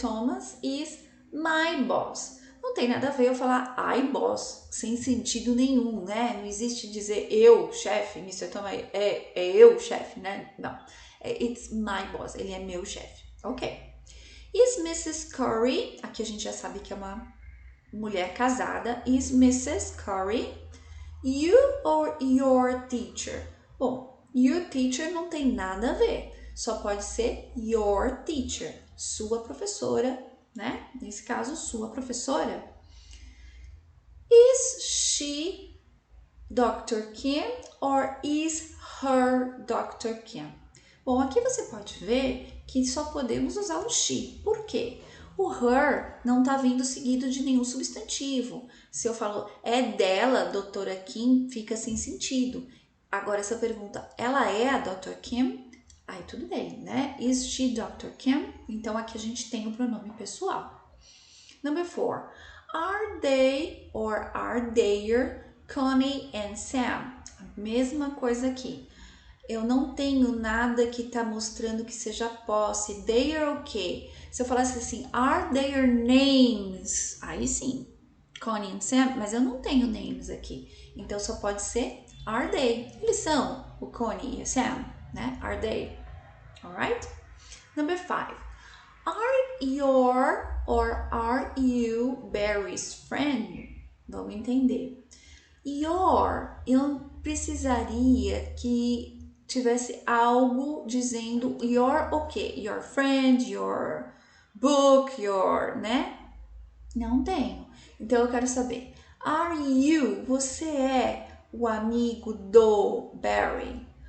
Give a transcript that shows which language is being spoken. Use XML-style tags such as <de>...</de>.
<en>Thomas is my boss.</en> <pt>Não tem nada a ver eu falar I boss, sem sentido nenhum, né? Não existe dizer eu, chefe, Mr. Thomas é eu, chefe, né? Não.</pt> <en>It's my boss,</en> <pt>ele é meu chefe.</pt> <en>Ok. Is Mrs.</en> <pt>Curry, aqui a gente já sabe que é uma mulher casada.</pt> <en>Is Mrs. Curry you or your teacher?</en> <pt>Bom, your teacher não tem nada a ver. Só pode ser your teacher, sua professora, né? Nesse caso, sua professora.</pt> <en>Is she Dr. Kim or is her Dr. Kim?</en> <pt>Bom, aqui você pode ver que só podemos usar o she. Por quê? O her não está vindo seguido de nenhum substantivo. Se eu falo é dela, doutora Kim, fica sem sentido. Agora, essa pergunta, ela é a Dr. Kim? Aí tudo bem, né?</pt> <en>Is she Dr. Kim?</en> <pt>Então, aqui a gente tem o pronome pessoal.</pt> <en>Number 4. Are they or are they Connie and Sam?</en> <pt>A mesma coisa aqui. Eu não tenho nada que está mostrando que seja posse.</pt> <en>They are ok.</en> <pt>Se eu falasse assim,</pt> <en>are their names?</en> <pt>Aí sim, Connie and Sam, mas eu não tenho names aqui. Então só pode ser</pt> <en>are they.</en> <pt>Eles são o Connie e o Sam, né?</pt> <en>Are they? Alright? Number 5. Are your or are you Barry's friend?</en> <pt>Vamos entender. Your, eu precisaria que tivesse algo dizendo your o quê?</pt> <en>Your friend, your book, your, né?</en> <pt>Não tenho. Então eu quero saber,</pt> <en>are you,</en> <pt>você é o amigo do Barry?</pt>